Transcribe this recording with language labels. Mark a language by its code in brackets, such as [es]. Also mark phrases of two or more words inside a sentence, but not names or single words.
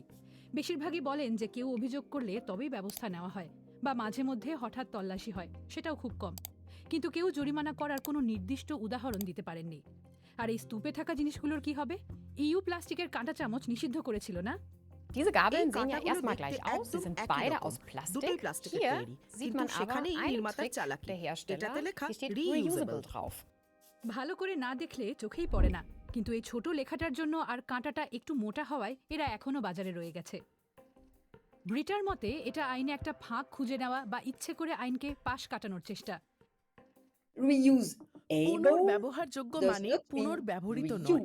[bn] বেশিরভাগই বলেন যে কেউ অভিযোগ করলে তবেই ব্যবস্থা নেওয়া হয়, বা মাঝে মধ্যে হঠাৎ তল্লাশি হয়, সেটাও খুব কম। কিন্তু কেউ জরিমানা করার কোনো নির্দিষ্ট উদাহরণ দিতে পারেননি। আর এই স্তূপে থাকা জিনিসগুলোর কি হবে? ইইউ প্লাস্টিকের কাঁটা চামচ নিষিদ্ধ করেছিল না? [de] Diese Gabeln [bn] এই [de] sehen ja [bn] কাঁটাগুলো [de] erstmal [bn] দেখতে [de] gleich aus, sie [bn] একদম [de] sind [bn] একই [de] beide [bn] রকম। [de] aus [bn] দুটোই [de] Plastik. [bn] প্লাস্টিকের [de] Hier [bn] তৈরি, [de] sieht [bn] কিন্তু [de] man aber [bn] সেখানেই [de] einen [bn] নির্মাতার [de] Trick [bn] চালাকি। [de] der Hersteller. [bn] এটাতে লেখা [de] Hier steht [bn] reusable [de] reusable drauf. [bn] ভালো করে না দেখলে চোখেই পড়ে না, কিন্তু এই ছোট লেখাটার জন্য আর কাঁটাটা একটু মোটা হওয়ায় এরা এখনো বাজারে রয়ে গেছে। ব্রিটার মতে এটা আইনে একটা ফাঁক খুঁজে নেওয়া বা ইচ্ছে করে আইনকে পাশ কাটানোর চেষ্টা। পুনর্ব্যবহারযোগ্য মানে পুনর্ব্যবহৃত নয়।